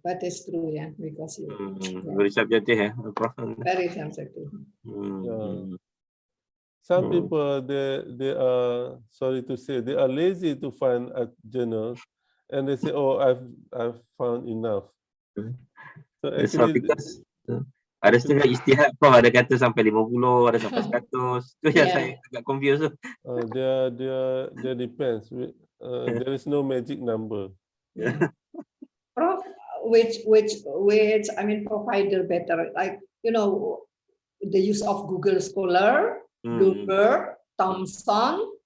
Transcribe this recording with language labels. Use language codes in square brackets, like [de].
[en] That is true, yeah, because Very subjective, Prof. very subjective. Some people, they are, sorry to say, they are lazy to find a journal, and they say, "Oh, I've found enough." So That's how, actually, [ms] because ada setengah ijtihad pun ada kata sampai 50, ada sampai 100. Tu yang saya agak confused tu. [en] there depends. There is no magic number. Prof, which I mean provider better, like the use of Google Scholar, Bloomberg, Thomson.